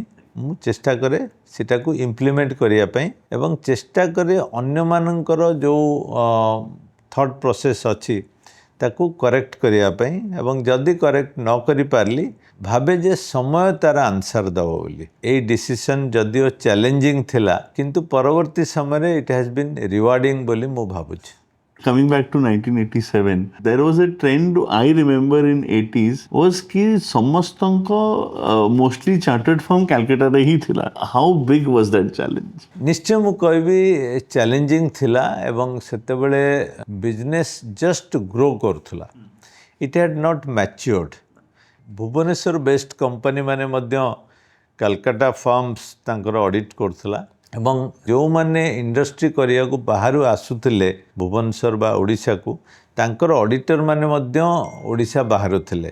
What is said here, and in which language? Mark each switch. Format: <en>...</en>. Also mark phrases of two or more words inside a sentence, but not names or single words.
<or>ମୁଁ ଚେଷ୍ଟା କରେ ସେଟାକୁ ଇମ୍ପ୍ଲିମେଣ୍ଟ କରିବା ପାଇଁ ଏବଂ ଚେଷ୍ଟା କରେ ଅନ୍ୟମାନଙ୍କର ଯେଉଁ</or> <en>thought process</en> <or>ଅଛି ତାକୁ କରେକ୍ଟ କରିବା ପାଇଁ ଏବଂ ଯଦି କରେକ୍ଟ ନ କରିପାରିଲି ଭାବେ ଯେ ସମୟ ତାର ଆନ୍ସର ଦେବ ବୋଲି। ଏଇ ଡିସିସନ୍ ଯଦିଓ ଚ୍ୟାଲେଞ୍ଜିଂ ଥିଲା କିନ୍ତୁ ପରବର୍ତ୍ତୀ ସମୟରେ</or> <en>it has been rewarding</en> <or>ବୋଲି ମୁଁ ଭାବୁଛି।</or> <en>Coming back to 1987, there was a trend I remember in 80s was</en> <or>କି ସମସ୍ତଙ୍କ</or> <en>mostly chartered firm</en> <or>କାଲକାଟାରେ ହିଁ ଥିଲା।</or> <en>How big was that challenge?</en> <or>ନିଶ୍ଚୟ ମୁଁ କହିବି ଚ୍ୟାଲେଞ୍ଜିଂ ଥିଲା ଏବଂ ସେତେବେଳେ</or> <en>business just grow</en> <or>କରୁଥିଲା।</or> <en>it had not matured.</en> <or>ଭୁବନେଶ୍ୱର</or> <en>based company</en> <or>ମାନେ ମଧ୍ୟ କାଲକାଟା ଫର୍ମସ୍ ତାଙ୍କର ଅଡ଼ିଟ୍ କରୁଥିଲା। ଏବଂ ଯେଉଁମାନେ ଇଣ୍ଡଷ୍ଟ୍ରି କରିବାକୁ ବାହାରୁ ଆସୁଥିଲେ ଭୁବନେଶ୍ୱର ବା ଓଡ଼ିଶାକୁ ତାଙ୍କର ଅଡ଼ିଟର ମାନେ ମଧ୍ୟ ଓଡ଼ିଶା ବାହାରୁ ଥିଲେ।</or>